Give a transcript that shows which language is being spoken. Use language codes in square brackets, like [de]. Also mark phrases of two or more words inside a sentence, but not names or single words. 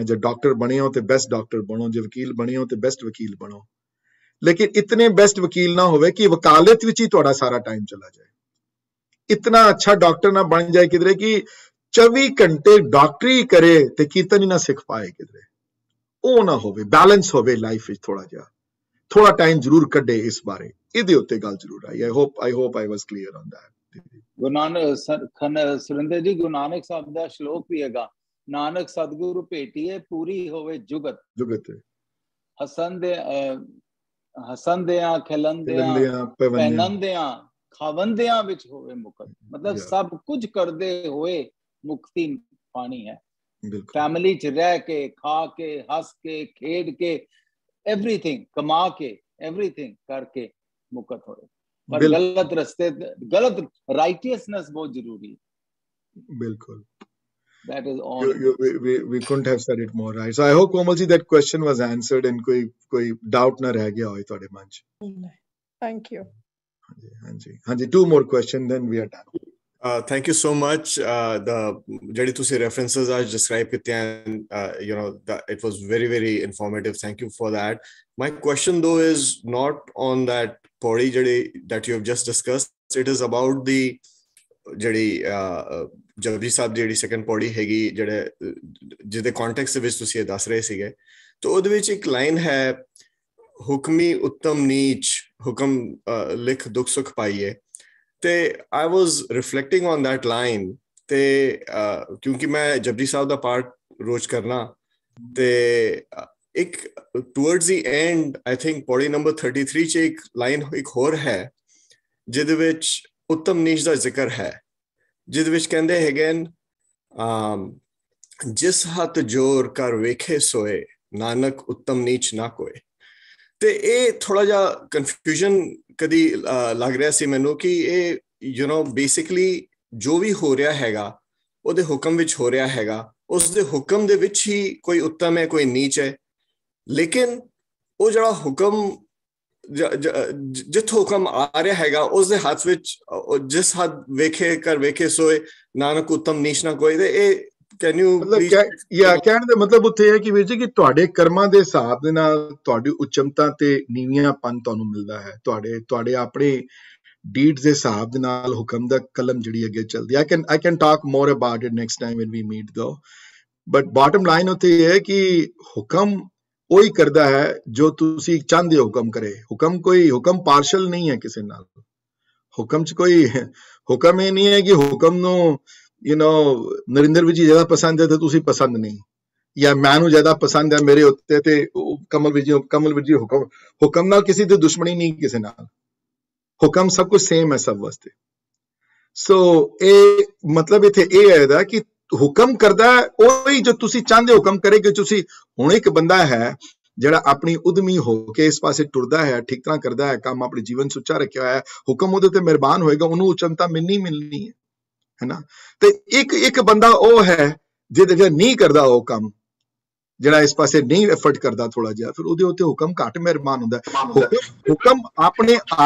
[pa] ਜੇ ਡਾਕਟਰ ਬਣੇ ਹੋ ਤੇ [en] best doctor [pa] ਬਣੋ, ਜੇ ਵਕੀਲ ਬਣੇ ਹੋ ਤੇ ਬੈਸਟ ਵਕੀਲ ਬਣੋ, ਲੇਕਿਨ ਇਤਨੇ ਬੈਸਟ ਵਕੀਲ ਨਾ ਹੋਵੇ ਕਿ ਵਕਾਲਤ ਵਿੱਚ ਹੀ ਤੁਹਾਡਾ ਸਾਰਾ ਟਾਈਮ ਚਲਾ ਜਾਏ, ਇਤਨਾ ਅੱਛਾ ਡਾਕਟਰ ਨਾ ਬਣ ਜਾਏ ਕਿਧਰੇ ਕਿ 24 ਘੰਟੇ ਡਾਕਟਰੀ ਕਰੇ ਤੇ ਕੀਰਤਨ ਹੀ ਨਾ ਸਿੱਖ ਪਾਏ ਕਿਧਰੇ, ਉਹ ਨਾ ਹੋਵੇ, ਬੈਲੈਂਸ ਹੋਵੇ ਲਾਈਫ ਵਿੱਚ, ਥੋੜਾ ਜਿਹਾ, ਥੋੜਾ ਟਾਈਮ ਜ਼ਰੂਰ ਕੱਢੇ ਇਸ ਬਾਰੇ, ਇਹਦੇ ਉੱਤੇ ਗੱਲ ਜ਼ਰੂਰ ਆਈ। [en] I hope I was clear on that. [pa] ਗੁਰੂ ਨਾਨਕ ਸੁਰਿੰਦਰ ਜੀ, ਗੁਰੂ ਨਾਨਕ ਸਾਹਿਬ ਦਾ ਸ਼ਲੋਕ ਵੀ ਹੈਗਾ, ਨਾਨਕ ਸਤਿਗੁਰੂ ਭੇਟੀਏ ਪੂਰੀ ਹੋਵੇ ਜੁਗਤ ਜੁਗਤ ਹਸੰਦਿਆਂ ਖਿਲੰਦਿਆਂ ਪਹਿਨੰਦਿਆਂ ਖਾਵੰਦਿਆਂ ਵਿੱਚ ਹੋਵੇ ਮੁਕਤ ਮਤਲਬ ਸਭ ਕੁਝ ਕਰਦੇ ਹੋਏ ਮੁਕਤੀ ਪਾਣੀ ਹੈ ਫੈਮਿਲੀ ਚ ਰਹਿ ਕੇ ਖਾ ਕੇ ਹੱਸ ਕੇ ਖੇਡ ਕੇ [hi] एवरीथिंग कमा के एवरीथिंग करके मुक्त हो पर गलत रास्ते गलत राइटियसनेस बहुत जरूरी है बिल्कुल [en] that is all we couldn't have said it more right so I hope Komal ji that question was answered and [pa] ਕੋਈ doubt ਨਾ ਰਹਿ ਗਿਆ ਹੋਏ ਤੋਡੇ ਮਨ ਚ [en] thank you hanji two more question then we are done thank you so much the [pa] ਜਿਹੜੀ ਤੁਸੀਂ [en] references are describe kitte and you know that it was very very informative thank you for that my question though is not on that [pa] ਪੌੜੀ ਜਿਹੜੀ [en] that you have just discussed it is about the [pa] jehdi Japji Sahib jehdi [en] second [pa] ਪੌੜੀ ਹੈਗੀ ਜਿਹੜੇ ਜਿਹਦੇ context ਵਿੱਚ ਤੁਸੀਂ ਦੱਸ ਰਹੇ ਸੀਗੇ ਤੋ ਉਹਦੇ ਵਿੱਚ ਇੱਕ ਲਾਈਨ ਹੈ ਹੁਕਮੀ ਉੱਤਮ ਨੀਚ ਹੁਕਮ ਲਿਖ ਦੁੱਖ ਸੁਖ ਪਾਈਏ ਤੇ [en] I was reflecting on that line [pa] ਤੇ ਕਿਉਂਕਿ ਮੈਂ ਜਪਜੀ ਸਾਹਿਬ ਦਾ ਪਾਠ ਰੋਜ਼ ਕਰਨਾ ਤੇ ਇੱਕ [en] towards the end I think [pa] ਪੌੜੀ ਨੰਬਰ 33 ਚ ਇੱਕ ਲਾਈਨ ਇੱਕ ਹੋਰ ਹੈ ਜਿਹਦੇ ਵਿੱਚ ਉੱਤਮ ਨੀਚ ਦਾ ਜ਼ਿਕਰ ਹੈ ਜਿਹਦੇ ਵਿੱਚ ਕਹਿੰਦੇ ਹੈਗੇ ਜਿਸ ਹੱਥ ਜੋਰ ਕਰ ਵੇਖੇ ਸੋਏ ਨਾਨਕ ਉੱਤਮ ਨੀਚ ਨਾ ਕੋਏ ਤੇ ਇਹ ਥੋੜਾ ਜਿਹਾ ਕਨਫਿਊਜ਼ਨ ਕਦੀ ਲੱਗ ਰਿਹਾ ਸੀ ਮੈਨੂੰ ਕਿ ਇਹ [en] you know [pa] ਬੇਸਿਕਲੀ ਜੋ ਵੀ ਹੋ ਰਿਹਾ ਹੈਗਾ ਉਹਦੇ ਹੁਕਮ ਵਿੱਚ ਹੋ ਰਿਹਾ ਹੈਗਾ ਉਸ ਦੇ ਹੁਕਮ ਦੇ ਵਿੱਚ ਹੀ ਕੋਈ ਉੱਤਮ ਹੈ ਕੋਈ ਨੀਚ ਹੈ ਲੇਕਿਨ ਉਹ ਜਿਹੜਾ ਹੁਕਮ ਜਿੱਥੋਂ ਹੁਕਮ ਆ ਰਿਹਾ ਹੈਗਾ ਉਸ ਦੇ ਹੱਥ ਵਿੱਚ ਜਿਸ ਹੱਥ ਵੇਖੇ ਕਰ ਵੇਖੇ ਸੋਏ ਨਾਨਕ ਉੱਤਮ ਨੀਚ ਨਾ ਕੋਈ ਤੇ ਇਹ [en] can you [pa] ਕਹਿਣ ਦਾ ਮਤਲਬ ਉੱਥੇ ਹੈ ਕਿ ਵੀਰ ਜੀ ਕਿ ਤੁਹਾਡੇ ਕਰਮਾਂ ਦੇ ਹਿਸਾਬ ਦੇ ਨਾਲ ਤੁਹਾਡੀ ਉੱਚਮਤਾ ਤੇ ਨੀਵੀਆਂਪਨ ਤੁਹਾਨੂੰ ਮਿਲਦਾ ਹੈ ਤੁਹਾਡੇ ਆਪਣੇ ਡੀਡਸ ਦੇ ਹਿਸਾਬ ਦੇ ਨਾਲ ਹੁਕਮ ਦਾ ਕਲਮ ਜਿਹੜੀ ਅੱਗੇ ਚੱਲਦੀ ਹੈ [en] I can talk more about it next time when we meet though but bottom line [pa] ਉੱਥੇ ਇਹ ਹੈ ਕਿ ਹੁਕਮ ਉਹੀ ਕਰਦਾ ਹੈ ਜੋ ਤੁਸੀਂ ਚਾਹੁੰਦੇ ਹੋ ਹੁਕਮ ਕਰੇ ਹੁਕਮ ਪਾਰਸ਼ਲ ਨਹੀਂ ਹੈ ਕਿਸੇ ਨਾਲ ਹੁਕਮ 'ਚ ਕੋਈ ਹੁਕਮ ਇਹ ਨਹੀਂ ਹੈ ਕਿ ਹੁਕਮ ਨੂੰ [en] you know [pa] ਨਰਿੰਦਰ ਜੀ ਜ਼ਿਆਦਾ ਪਸੰਦ ਹੈ ਤੇ ਤੁਸੀਂ ਪਸੰਦ ਨਹੀਂ ਜਾਂ ਮੈਨੂੰ ਜ਼ਿਆਦਾ ਪਸੰਦ ਹੈ ਮੇਰੇ ਉੱਤੇ ਤੇ ਕਮਲ ਜੀ ਹੁਕਮ ਨਾਲ ਕਿਸੇ ਦੀ ਦੁਸ਼ਮਣੀ ਨਹੀਂ ਕਿਸੇ ਨਾਲ ਹੁਕਮ ਸਭ ਕੁਝ ਸੇਮ ਹੈ ਸਭ ਵਾਸਤੇ ਸੋ ਇਹ ਮਤਲਬ ਇੱਥੇ ਇਹ ਹੈ ਦਾ ਕਿ ਹੁਕਮ ਕਰਦਾ ਉਹੀ ਜੋ ਤੁਸੀਂ ਚਾਹੁੰਦੇ ਹੁਕਮ ਕਰੇ ਕਿ ਤੁਸੀਂ ਹੁਣ ਇੱਕ ਬੰਦਾ ਹੈ ਜਿਹੜਾ ਆਪਣੀ ਉਦਮੀ ਹੋ ਕੇ ਇਸ ਪਾਸੇ ਟੁਰਦਾ ਹੈ ਠੀਕ ਤਰ੍ਹਾਂ ਕਰਦਾ ਹੈ ਕੰਮ ਆਪਣੇ ਜੀਵਨ ਸੁੱਚਾ ਰੱਖਿਆ ਹੋਇਆ ਹੈ ਹੁਕਮ ਉਹਦੇ ਤੇ ਮਿਹਰਬਾਨ ਹੋਏਗਾ ਉਹਨੂੰ ਉਚਮਤਾ ਮਿਲਣੀ ਹੈ ਨਾ ਤੇ ਇੱਕ ਬੰਦਾ ਉਹ ਹੈ ਜਿਹੜਾ ਨਹੀਂ ਕਰਦਾ ਉਹ ਕੰਮ ਜਿਹੜਾ ਇਸ ਪਾਸੇ ਨਹੀਂ ਐਫਰਟ ਕਰਦਾ ਥੋੜਾ ਜਿਹਾ ਫਿਰ ਉਹਦੇ ਉੱਤੇ ਹੁਕਮ ਘੱਟ ਮਿਹਰਬਾਨ ਹੁੰਦਾ ਹੁਕਮ ਆਪਣੇ